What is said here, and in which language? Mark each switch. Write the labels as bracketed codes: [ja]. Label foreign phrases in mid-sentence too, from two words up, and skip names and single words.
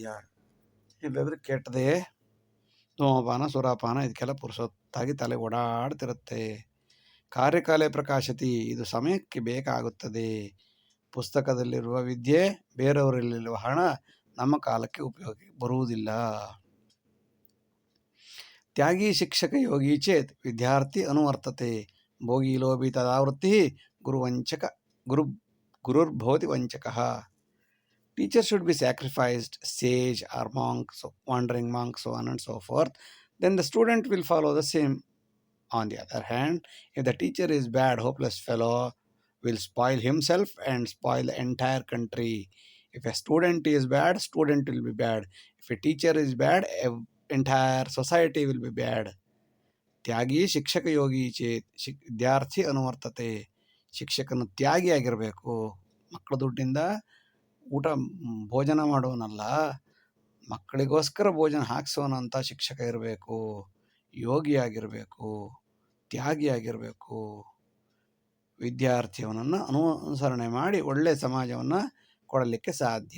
[kn] ಇಲ್ಲದ್ರೆ ಕೆಟ್ಟದೇ ಧೂಮಪಾನ ಸುರಾಪಾನ ಇದಕ್ಕೆಲ್ಲ ಪುರುಸೊತ್ತಾಗಿ ತಲೆ ಓಡಾಡ್ತಿರುತ್ತೆ. [sa] ಕಾರ್ಯಕಾಲೇ ಪ್ರಕಾಶತಿ, [kn] ಇದು ಸಮಯಕ್ಕೆ ಬೇಕಾಗುತ್ತದೆ. ಪುಸ್ತಕದಲ್ಲಿರುವ ವಿದ್ಯೆ, ಬೇರೆಯವರಲ್ಲಿರುವ ಹಣ ನಮ್ಮ ಕಾಲಕ್ಕೆ ಉಪಯೋಗಕ್ಕೆ ಬರುವುದಿಲ್ಲ. [sa] ತ್ಯಾಗಿ ಶಿಕ್ಷಕ ಯೋಗಿ ಚೇತ್ ವಿದ್ಯಾರ್ಥಿ ಅನುವರ್ತತೆ ಭೋಗಿ ಲೋಭಿ ತದಾವೃತ್ತಿ ಗುರುರ್ಭವತಿ ವಂಚಕಃ. [en] Teacher should be sacrificed, sage or monks, wandering monks, so on and so forth. Then the student will follow the same. On the other hand, if the teacher is bad, hopeless fellow, will spoil himself and spoil the entire country. If a student is bad, student will be bad. If a teacher is bad, entire society will be bad. [sa] ತ್ಯಾಗಿ ಶಿಕ್ಷಕ ಯೋಗಿ ಚೇತ್, ವಿದ್ಯಾರ್ಥಿ ಅನುವರ್ತತೆ, [kn] ಶಿಕ್ಷಕನು ತ್ಯಾಗಿಯಾಗಿರಬೇಕು. ಮಕ್ಕಳ ದುಡ್ಡಿಂದ ಭೋಜನ ಮಾಡೋನಲ್ಲ, ಮಕ್ಕಳಿಗೋಸ್ಕರ ಭೋಜನ ಹಾಕ್ಸೋನಂತ ಶಿಕ್ಷಕ ಇರಬೇಕು. ಯೋಗಿಯಾಗಿರಬೇಕು, ತ್ಯಾಗಿಯಾಗಿರಬೇಕು. ವಿದ್ಯಾರ್ಥಿಯವನನ್ನು ಅನುಸರಣೆ ಮಾಡಿ ಒಳ್ಳೆಯ ಸಮಾಜವನ್ನು ಕೊಡಲಿಕ್ಕೆ ಸಾಧ್ಯ.